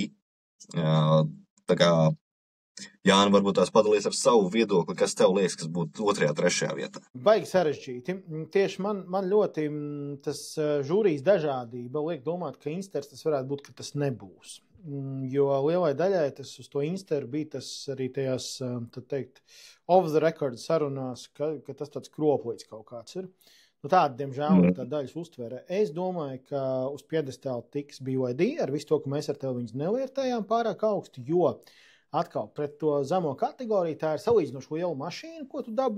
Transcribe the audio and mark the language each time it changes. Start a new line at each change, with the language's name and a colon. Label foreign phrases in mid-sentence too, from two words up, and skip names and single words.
Latvian: Tā kā Jāni varbūt tās padalies ar savu viedokli, kas tev liekas, kas būtu 2. 3. vietā. Baigi sarežģīti. Tieši man ļoti tas žūrijas dažādība liek domāt, ka Instars tas varētu būt, ka tas nebūs. Jo lielai daļai tas uz to Instaru bija tas arī tajās, tad teikt,
English: off the record
Latvian: sarunās, ka tas tāds kroplīts kaut kāds ir. Tāda, diemžēl, ir tā daļas uztvere. Es domāju, ka uz piedestāla tiks BYD ar visu to, ka mēs ar tevi viņus nevērtējām pārāk augstu, jo atkal pret to zemo kategoriju tā ir salīdzinoši liela mašīna, ko tu dabū.